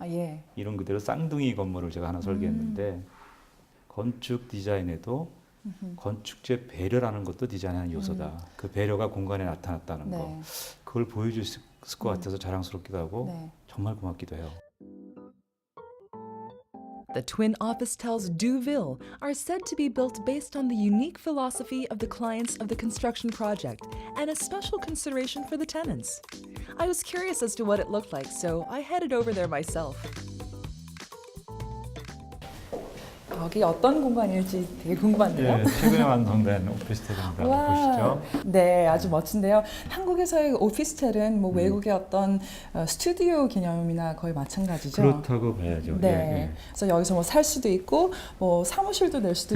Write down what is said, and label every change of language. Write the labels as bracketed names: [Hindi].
[Korean] 예. 이름 그대로 쌍둥이 건물을 제가 하나 설계했는데 건축 디자인에도 건축재 배려라는 것도 디자인의 요소다. 그 배려가 공간에 나타났다는 거. 네. 그걸 보여줄 수 있을 것 같아서 자랑스럽기도 하고 네. 정말 고맙기도 해요. [English] The twin officetels Duville are said to be built based on the unique philosophy of the clients of the construction project and a special consideration for the tenants. I was curious as to what it looked like, so I headed over there myself. [Korean] 여기 어떤 공간일지 되게 궁금한데요. 예, 최근에 완성된 오피스텔입니다. 와, 보시죠. 네, 아주 멋진데요. 한국에서의 오피스텔은 뭐 외국의 어떤 스튜디오 개념이나 거의 마찬가지죠. 그렇다고 봐야죠. 네. 예, 예. 그래서 여기서 뭐 살 수도 있고 뭐 사무실도 낼 수도